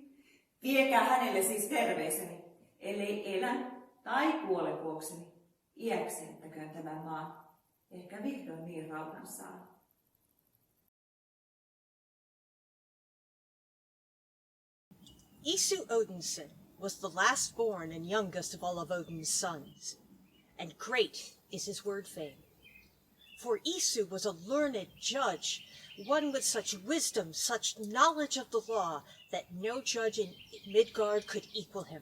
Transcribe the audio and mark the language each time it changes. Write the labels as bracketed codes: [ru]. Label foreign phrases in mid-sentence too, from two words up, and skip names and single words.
[fi] Viekää hänelle siis terveiseni, ellei elä tai kuole vuokseni. Iäksi jättäköön tämän maan, ehkä vihdoin niin rauhan saa. [en] Isu Odinson was the last born and youngest of all of Odin's sons, and great is his word fame. For Isu was a learned judge, one with such wisdom, such knowledge of the law, that no judge in Midgard could equal him.